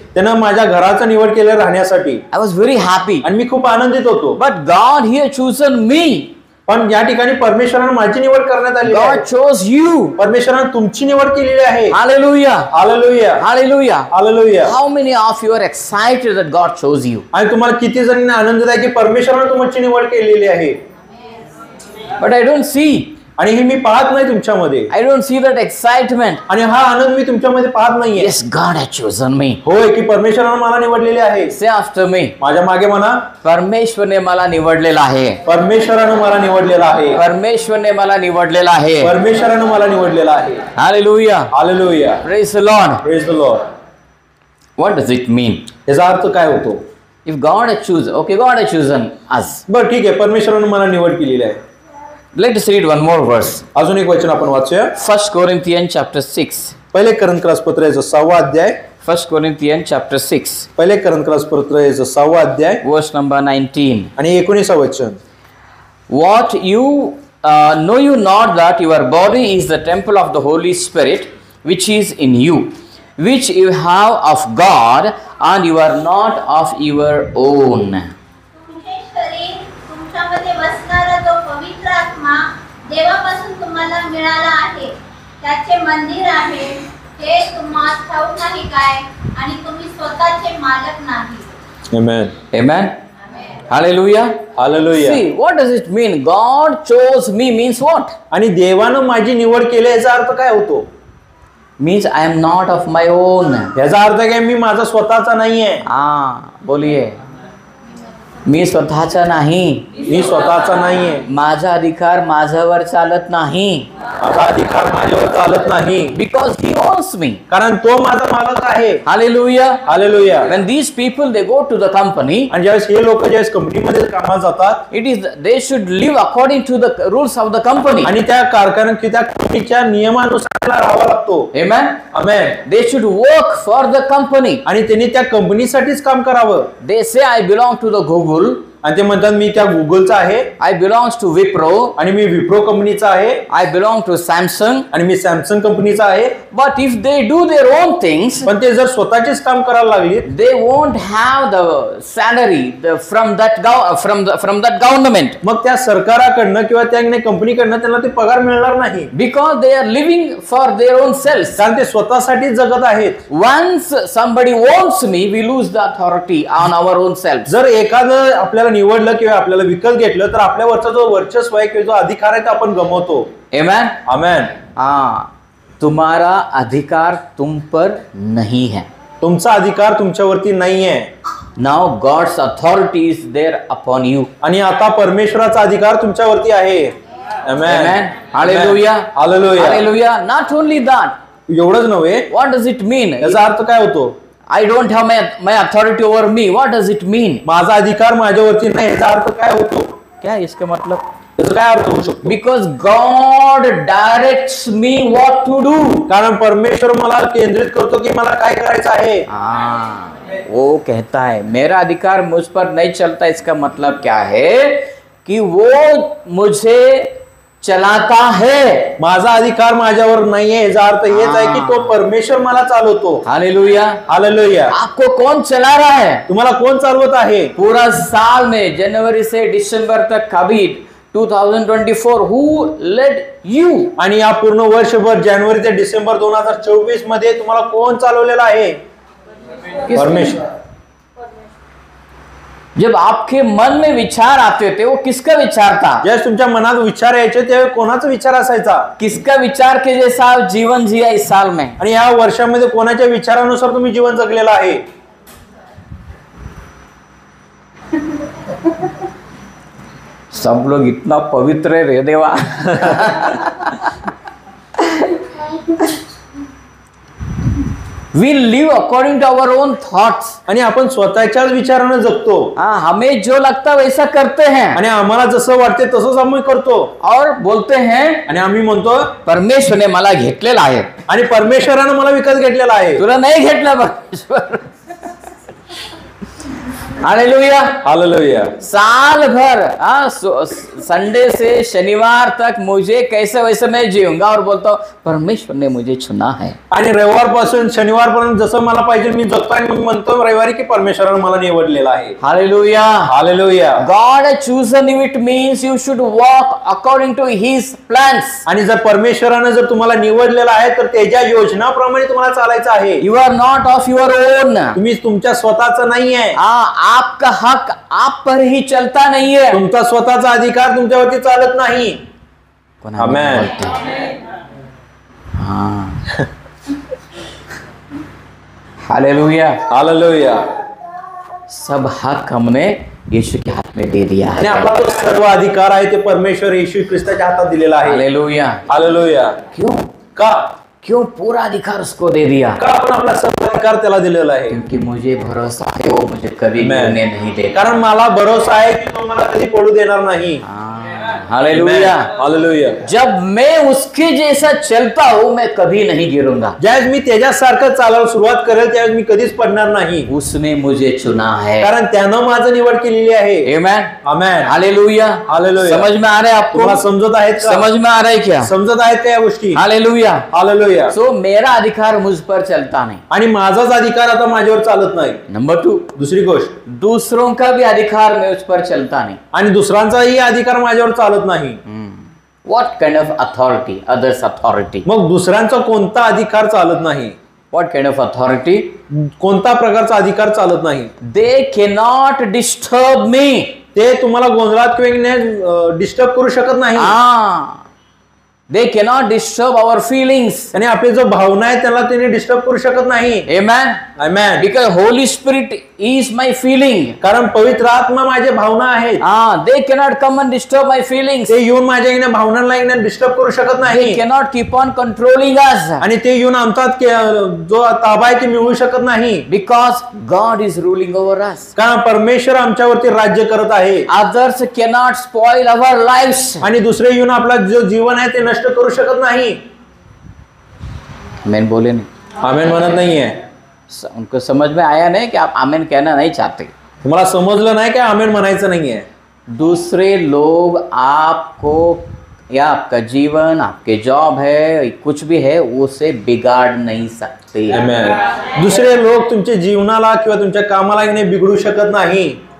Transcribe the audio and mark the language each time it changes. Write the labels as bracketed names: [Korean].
[Marathi] त्यानं माझ्या घराचं निवड केलं राहण्यासाठी [English] I was very happy. [Marathi] आणि मी खूप आनंदित होतो. [English] But God here chosen me. [Marathi] पण या ठिकाणी परमेश्वराने माझी निवड करण्यात आली आहे. [English] God chose you. [Marathi] परमेश्वराने तुमची निवड केलेली आहे. [English] Hallelujah. [Marathi] Hallelujah, [English] Hallelujah. [Marathi] Hallelujah. [English] How many of you are excited that God chose you? [Marathi] आणि तुम्हाला किती जणांना आनंद आहे की परमेश्वराने तुमची निवड केलेली आहे. [English] But I don't see. [Marathi] आणि हे मी पाहत नाही तुमच्यामध्ये. [English] I don't see that excitement. [Marathi] आणि हा आनंद मी तुमच्यामध्ये पाहत नाहीये. [English] Yes, God has chosen me. [Marathi] होय की परमेश्वराने मला निवडलेले आहे. [English] Say after me. [Marathi] माझ्या मागे म्हणा, परमेश्वरने मला निवडलेला आहे. परमेश्वराने मला निवडलेला आहे. परमेश्वरने मला निवडलेला आहे. परमेश्वराने मला निवडलेला आहे. [English] Hallelujah. [Marathi] Hallelujah. [English] Praise the Lord. Praise the lord. What does it mean? [Marathi] याचा अर्थ काय होतो? [English] If God has chosen, okay, God has chosen us. [Marathi] बरं ठीक आहे, परमेश्वराने मला निवड केलेली आहे. [English] Let us read one more verse. [Marathi] अजून एक वचन आपण वाचूया. [English] 1 Corinthians chapter 6. [Marathi] पहिले करंतकास पत्र याचा 6वा अध्याय. [English] 1 Corinthians chapter 6. [Marathi] पहिले करंतकास पत्र याचा 6वा अध्याय [English] Verse number 19. [Marathi] आणि 19वा वचन. [English] What you know you not that your body is the temple of the Holy Spirit which is in you, which you have of God, and you are not of your own. [Marathi] तुमचे शरीर तुमच्यामध्ये बसणारा जो पवित्र आत्मा देवापासून तुम्हाला मिळाला आहे त्याचे मंदिर आहे, हे तुम्हाला ठाऊक नाही काय, आणि तुम्ही स्वतःचे मालक नाही. आमेन. [English] Amen. Hallelujah. [Marathi] Hallelujah. [English] See, what does it mean? God chose me means what? [Marathi] आणि देवानं माझी निवड केली याचा अर्थ काय होतो? [English] Means I am not of my own. [Marathi] याचा अर्थ काय, मी माझा स्वतःचा नाहीये. बोलिये. मी स्वतःचा नाही. मी स्वतःचा नाहीये. माझा अधिकार माझ्यावर चालत नाही. माझा अधिकार माझ्यावर चालत नाही. [English] Because he owns me. [Marathi] कारण तो माझा मालक आहे. [English] Hallelujah. [Marathi] Hallelujah. [English] When these people they go to the company, [Marathi] आणि ज्यावेळेस हे लोक ज्यावेळेस कंपनीमध्ये कामाला जातात, [English] it is they should live according to the rules of the company. [Marathi] आणि त्या कारखान्यात त्या कंपनीच्या नियमानुसार राहावा लागतो. [English] Amen. [Marathi] Amen. [English] They should work for the company. [Marathi] आणि त्यांनी त्या कंपनीसाठीच काम करावं. [English] They say I belong to the Google. [Marathi] आणि ते म्हणतात मी त्या गुगलचा आहे. [English] I belongs to Wipro. [Marathi] आणि मी विप्रो कंपनीचा आहे. [English] I belong to Samsung. [Marathi] आणि मी सॅमसंग कंपनीचा आहे. [English] But if they do their own things, [Marathi] पण ते जर स्वतःचेच काम करायला लागले, [English] they won't have the salary from that government, [Marathi] मग त्या सरकाराकडनं किंवा त्या कंपनीकडनं त्यांना ते पगार मिळणार नाही. [English] because they are living for their own selves. [Marathi] कारण ते स्वतःसाठी जगत आहेत. [English] Once somebody owns me, we lose the authority on our own selves. [Marathi] जर एखादं आपल्याला निवडलं किंवा आपल्याला विकत घेतलं तर आपल्यावरचा जो वर्चस्व आहे किंवा जो अधिकार आहे तो आपण गमावतो. [English] Amen. [Marathi] आमेन. [Hindi] तुम्हारा अधिकार तुम पर नहीं है. [Marathi] तुमचा अधिकार तुमच्यावरती नाहीये. [English] Now God's authority is there upon you. [Marathi] आणि आता परमेश्वराचा अधिकार तुमच्यावरती आहे. आमेन. [English] Amen. Hallelujah. [Marathi] Hallelujah. [English] Hallelujah. Not only that. [Marathi] एवढंच नव्हे, [English] What does it mean? [Marathi] याचा अर्थ काय होतो? [English] I don't have my authority over me. What does it mean? [Marathi] माझा अधिकार माझ्यावरती नाही याचा अर्थ काय होतो? [Hindi] क्या इसका मतलब? [Marathi] याचा काय अर्थ होऊ शकतो? [English] Because God directs me what to do. [Marathi] कारण परमेश्वर मला केंद्रित करतो की मला काय करायचं आहे. [Hindi] वो कहता है मेरा अधिकार मुझ पर नहीं चलता. इसका मतलब क्या है कि वो मुझे चलाता है. [Marathi] माझा अधिकार माझ्यावर नाहीये याचा अर्थ हेच आहे की तो परमेश्वर मला चालवतो. हालेलुया. हालेलुया. [Hindi] आपको कौन चला रहा है? [Marathi] तुम्हाला कोण चालवत आहे? [Hindi] पूरा साल में जनवरी से दिसंबर तक कभी 2024 [English] who led you? [Marathi] आणि या पूर्ण वर्षभर जानेवारी ते डिसेंबर 2024 मध्ये तुम्हाला कोण चालवलेला आहे? परमेश्वर. [Hindi] जब आपके मन में विचार आते थे वो किसका विचार था? [Marathi] ज्यावेळेस तुमच्या मनात विचार यायचे त्यावेळी कोणाचा विचार असायचा? [Hindi] किसका विचार के जैसा आप जीवन जिया इस साल में? [Marathi] आणि या वर्षामध्ये कोणाच्या विचारानुसार तुम्ही जीवन जगलेला आहे? [Hindi] सब लोग इतना पवित्र है रे देवा. [English] We live according to our own thoughts. [Marathi] आणि आपण स्वतःच्याच विचारानं जगतो. [Hindi] हमें जो लगता वैसा करते हैं. [Marathi] आणि आम्हाला जसं वाटते तसंच आम्ही करतो. [Hindi] और बोलते हैं [Marathi] आणि आम्ही म्हणतो परमेश्वरने मला घेतलेला आहे. आणि परमेश्वरानं मला विकत घेतलेला आहे. तुला नाही घेतला परमेश्वर. हालेलुया। हालेलुया। [Hindi] साल भर संडे से शनिवार तक मुझे कैसे वैसे मैं जीऊंगा और बोलता हूँ परमेश्वर ने मुझे चुना है। [Marathi] आणि रविवारपासून शनिवारपर्यंत जसं मला पाहिजे मी जगतो आणि मी म्हणतो रविवारी की परमेश्वराने मला निवडलेला आहे। Hallelujah. Hallelujah. [English] God has chosen you, it means you should walk according to his plans. [Marathi] आणि जर परमेश्वराने जर तुम्हाला निवडलेला आहे तर त्याच्या योजनाप्रमाणे तुम्हाला चालायचं आहे। You are not of your own. तुम्ही तुमच्या स्वतःचं नाही आहे। [Hindi] आपका हक आप पर ही चलता नहीं है। [Marathi] तुमचा स्वतःचा अधिकार तुमच्यावरती चालत नाही। आमेन। [Hindi] हाँ। [Marathi] हालेलुया। हालेलुया। [Hindi] सब हक हमने यीशु के हाथ में दे दिया [Marathi] आणि [Hindi] है। [Marathi] आपला जो सर्व अधिकार आहे ते परमेश्वर येशू ख्रिस्ताच्या हातात दिलेला आहे। हालेलुया। हालेलुया। [Hindi] क्यों? [Marathi] का? [Hindi] क्यों पूरा अधिकार उसको दे दिया? [Marathi] का आपण आपला सर्व अधिकार त्याला दिलेला आहे? [Hindi] क्योंकि मुझे भरोसा है वो मुझे कभी [English] Amen. [Hindi] गिरने नहीं देगा। [Marathi] कारण मला भरोसा आहे की तो मला कधी पडू देणार नाही। हालेलुया। हालेलुया। [Hindi] जब मैं उसके जैसा चलता हूँ मैं कभी नहीं गिरूंगा। [Marathi] ज्यावेळेस मी त्याच्यासारखं चालायला सुरुवात करेल त्यावेळेस मी कधीच पडणार नाही। [Hindi] उसने मुझे चुना है। [Marathi] कारण त्यानं माझं निवड केलेली आहे। आमेन। आमेन। हालेलुया। हालेलुया। [Hindi] समझ में आ रहा है आपको? [Marathi] तुम्हाला समजत आहेत का? [Hindi] समझ में आ रहा है क्या? [Marathi] समजत आहेत का या गोष्टी? हालेलुया। हालेलुया। [Hindi] सो मेरा अधिकार मुझ पर चलता नहीं। [Marathi] आणि माझाच अधिकार आता माझ्यावर चालत नाही। नंबर 2, दुसरी गोष्ट, [Hindi] दूसरों का भी अधिकार मैं उस पर चलता नहीं। [Marathi] आणि दुसऱ्यांचाही अधिकार माझ्यावर चालत नाही। [English] What kind of authority? Others' authority. [Marathi] मग दुसऱ्यांचा कोणता अधिकार चालत नाही? [English] What kind of authority? [Marathi] कोणता प्रकारचा अधिकार चालत नाही? [English] They cannot disturb me. [Marathi] ते तुम्हाला गोंधळात किंवा डिस्टर्ब करू शकत नाही। [English] They cannot disturb our feelings. [Marathi] आणि आपली जो भावना आहे त्याला त्यांनी डिस्टर्ब करू शकत नाही। [English] Amen. [Marathi] Amen. [English] Because Holy Spirit is my feeling. [Marathi] कारण पवित्र आत्मा माझ्या भावना आहेत। [English] They cannot come and disturb my feelings. [Marathi] ते येऊन माझ्या भावनांना डिस्टर्ब करू शकत [English] They [Marathi] नाही। [English] cannot keep on controlling us. [Marathi] आणि ते येऊन आमचा जो ताबा आहे ते मिळवू शकत नाही। [English] Because God is ruling over us. [Marathi] कारण परमेश्वर आमच्यावरती राज्य करत आहे। [English] Others cannot spoil our lives. [Marathi] आणि दुसरे येऊन आपला जो जीवन आहे ते नष्ट करू शकत नाही। [Hindi] आमेन बोले नहीं। [Marathi] आमेन म्हणत नाहीये। [Hindi] उनको समझ में आया नहीं कि आप आमेन कहना नहीं चाहते। [Marathi] तुम्हाला समजलं नाही का आमेन म्हणायचं नाहीये? [Hindi] दूसरे लोग आपको या आपका जीवन आपके जॉब है कुछ भी है उसे बिगाड़ नहीं सकते। [Marathi] आमेन। दुसरे लोग तुमच्या जीवनाला किंवा तुमच्या कामाला बिघडू शकत नाही।